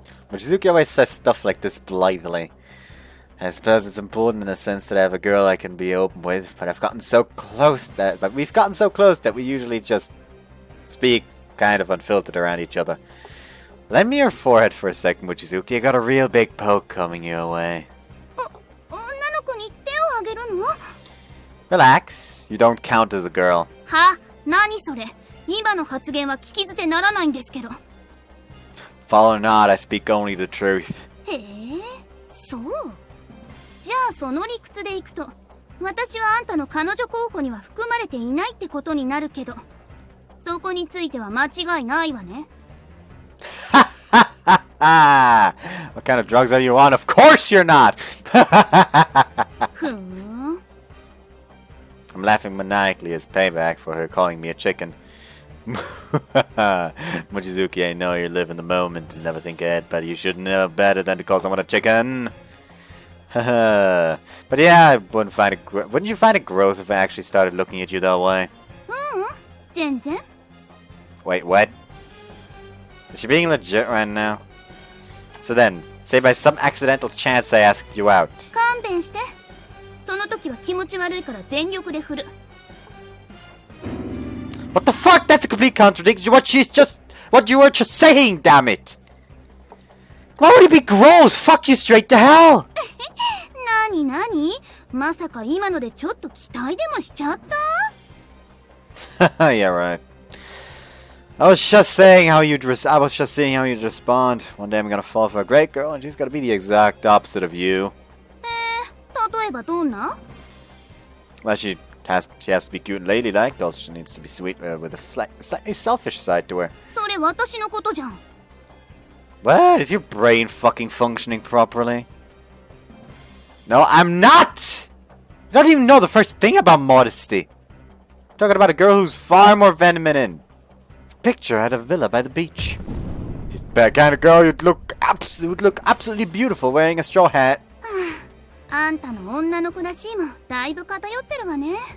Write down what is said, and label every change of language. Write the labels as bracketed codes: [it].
[en] Mochizuki always says stuff like this blithely. I suppose it's important in a sense that I have a girl I can be open with, but we've gotten so close that we usually just speak kind of unfiltered around each other. Lend me your forehead for a second, Mochizuki. I got a real big poke coming your way. [ja] 女の子に手をあげるの？ [en] Relax. You don't count as a girl. [ja] は？何それ？今の発言は聞き捨てならないんですけど。 [en] Follow not, I speak only the truth. [ja] へえ、そう。じゃあその理屈でいくと、私はあんたの彼女候補には含まれていないってことになるけど、そこについては間違いないわね。 [en] What kind of drugs are you on? Of course you're not! [ja] ふーん。 [en] I'm laughing maniacally as payback for her calling me a chicken. Mochizuki, I know you live in the moment and never think ahead, but you should know better than to call someone a chicken. But yeah, wouldn't you find it gross if I actually started looking at you that way? [ja] 全然。 [en] Wait, what? Is she being legit right now? So then, say by some accidental chance I asked you out. [ja] 勘弁して。その時は気持ち悪いから全力で振る。 [en] What the fuck? That's a complete contradiction to what you were just saying, damn it! Why would it be gross? Fuck you straight to hell! [ja] なにまさか今のでちょっと期待でもしちゃった？ [en] Yeah, right. I was just saying how you'd I was just seeing how you'd respond. One day I'm gonna fall for a great girl and she's gonna be the exact opposite of you. [ja] 例えばどんな？ [en] Well, she has to be cute and ladylike, also she needs to be sweet with a slightly selfish side to her. [ja] それ私のことじゃん。 [en] What? Is your brain fucking functioning properly? No, I'm not! You don't even know the first thing about modesty. I'm talking about a girl who's far more feminine. Picture at a villa by the beach. She's the kind of girl who'd look absolutely beautiful wearing a straw hat. [ja] あんたの女の子らしいもだいぶ偏ってるわね。